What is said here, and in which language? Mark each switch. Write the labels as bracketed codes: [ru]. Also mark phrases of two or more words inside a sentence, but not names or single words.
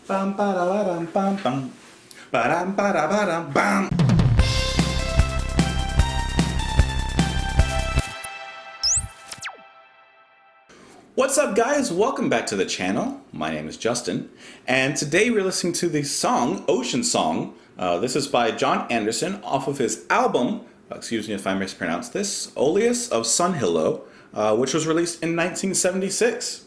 [en] Bam ba da ba dum bam bam. Ba dum ba da ba dum bam. What's up, guys? Welcome back to the channel. My name is Justin, and today we're listening to the song Ocean Song. This is by John Anderson off of his album, excuse me if I mispronounce this, Oleus of Sunhillow, which was released in 1976.